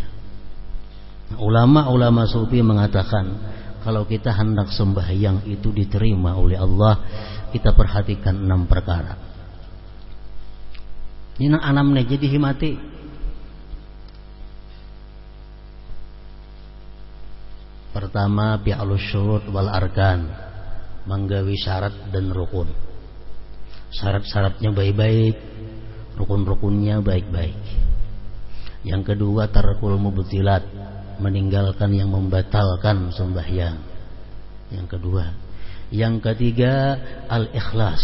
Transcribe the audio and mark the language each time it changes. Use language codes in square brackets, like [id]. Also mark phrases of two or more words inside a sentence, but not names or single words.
[id] Nah, ulama-ulama sufi mengatakan, kalau kita hendak sembahyang itu diterima oleh Allah, kita perhatikan 6 perkara. [bjn] Ini nang anamnya jadi himati. Pertama, [ar] فعل الشروط والأركان, [bjn] menggawi syarat dan rukun. [id] Syarat-syaratnya baik-baik, rukun-rukunnya baik-baik. Yang kedua, [ar] ترك المبطلات, [id] meninggalkan yang membatalkan sembahyang. Yang kedua. Yang ketiga, al-ikhlas.